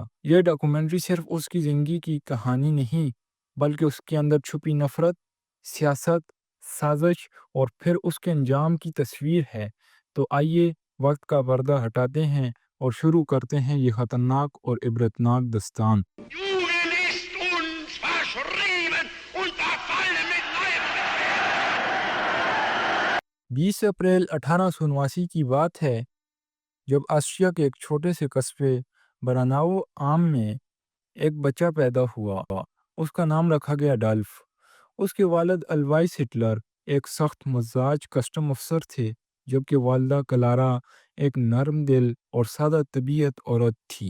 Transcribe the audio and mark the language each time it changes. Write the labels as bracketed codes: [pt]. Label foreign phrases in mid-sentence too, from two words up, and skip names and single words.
[ur] یہ ڈاکومنٹری صرف اس کی زندگی کی کہانی نہیں، بلکہ اس کے اندر چھپی نفرت، سیاست، سازش اور پھر اس کے انجام کی تصویر ہے۔ تو آئیے وقت کا پردہ ہٹاتے ہیں اور شروع کرتے ہیں یہ خطرناک اور عبرتناک داستان۔ [de] Jugend ist uns verschrieben und verfallen mit neuem Befehl. [ur] 20 اپریل 1879 کی بات ہے، جب آسٹریا کے ایک چھوٹے سے قصبے براناؤ عام میں ایک بچہ پیدا ہوا۔ اس کا نام رکھا گیا ڈالف۔ اس کے والد الوائس ہٹلر ایک سخت مزاج کسٹم افسر تھے، جبکہ والدہ کلارا ایک نرم دل اور سادہ طبیعت عورت تھی۔